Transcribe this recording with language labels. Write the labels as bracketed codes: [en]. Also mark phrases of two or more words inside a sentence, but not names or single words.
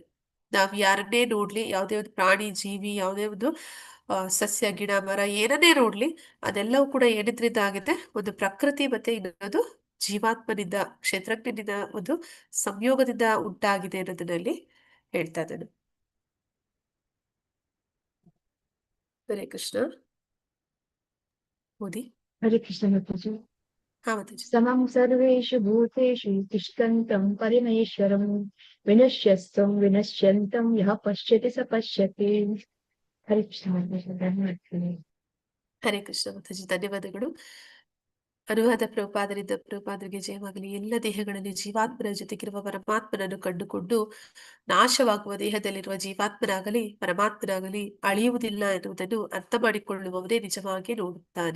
[kn] ನಾವ್ ಯಾರನ್ನೇ ನೋಡ್ಲಿ, ಯಾವುದೇ ಒಂದು ಪ್ರಾಣಿ ಜೀವಿ, ಯಾವುದೇ ಒಂದು ಸಸ್ಯ ಗಿಡ ಮರ ಏನನ್ನೇ ನೋಡ್ಲಿ, ಅದೆಲ್ಲವೂ ಕೂಡ ಏನಿದ್ರಿಂದ ಆಗಿದೆ, ಒಂದು ಪ್ರಕೃತಿ ಮತ್ತೆ ಇನ್ನೊಂದು ಜೀವಾತ್ಮನಿಂದ, ಕ್ಷೇತ್ರಜ್ಞನಿಂದ ಒಂದು ಸಂಯೋಗದಿಂದ ಉಂಟಾಗಿದೆ ಅನ್ನೋದನ್ನಲ್ಲಿ ಹೇಳ್ತಾ ಇದ್ದಾನೆ. ಹರೇ ಕೃಷ್ಣ. ಓದಿ. ಹರೇ ಕೃಷ್ಣ ಮಾತಾಜಿ. ಹಾ ಮಾತಾಜಿ. [sa] ಸಮಂ ಸರ್ವೇಷು ಭೂತೇಷು ತಿಷ್ಠಂತಂ ಪರಮೇಶ್ವರಂ ವಿನಶ್ಯಸ್ತ್ವಂ ವಿನಶ್ಯಂತಂ ಯಃ ಪಶ್ಯತಿ ಸ ಪಶ್ಯತಿ. [kn] ಹರೇ ಕೃಷ್ಣ ಮಾತಾಜಿ. ಧನ್ಯವಾದಗಳು. ಹರೇ ಕೃಷ್ಣ ಮಾತಾಜಿ, ಧನ್ಯವಾದಗಳು. ಅನುವಾದ ಪ್ರಭುಪಾದರಿಂದ ಪ್ರಭುಪಾದರಿಗೆ ಜಯವಾಗಲಿ. ಎಲ್ಲ ದೇಹಗಳಲ್ಲಿ ಜೀವಾತ್ಮನ ಜೊತೆಗಿರುವ ಪರಮಾತ್ಮನನ್ನು ಕಂಡುಕೊಂಡು ನಾಶವಾಗುವ ದೇಹದಲ್ಲಿರುವ ಜೀವಾತ್ಮನಾಗಲಿ ಪರಮಾತ್ಮನಾಗಲಿ ಅಳಿಯುವುದಿಲ್ಲ ಎನ್ನುವುದನ್ನು ಅರ್ಥ ಮಾಡಿಕೊಳ್ಳುವವನೇ ನಿಜವಾಗಿ ನೋಡುತ್ತಾನೆ.